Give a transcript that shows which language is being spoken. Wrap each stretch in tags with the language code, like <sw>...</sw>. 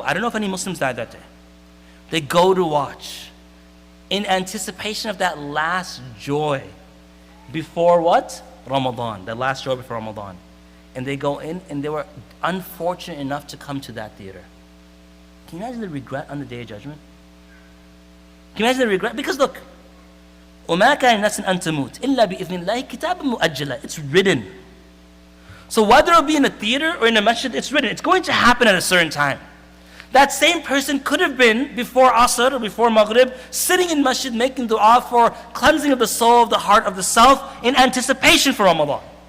<en>I don't know if any Muslims died that day. They go to watch in anticipation of that last joy before what? Ramadan. That last joy before Ramadan. And they go in, and they were unfortunate enough to come to that theater. Can you imagine the regret on the Day of Judgment? Can you imagine the regret? Because look,</en> <ar>وَمَا كَانَ نَفْسٍ أَن تَمُوتَ إِلَّا بِإِذْنِ اللَّهِ كِتَابًا مُؤَجَّلًا.</ar> <en>It's written. So whether it'll be in a theater or in a masjid, it's written. It's going to happen at a certain time. That same person could have been before Asr or before Maghrib, sitting in masjid making dua for cleansing of the soul, of the heart, of the self, in anticipation for Ramadan.</en>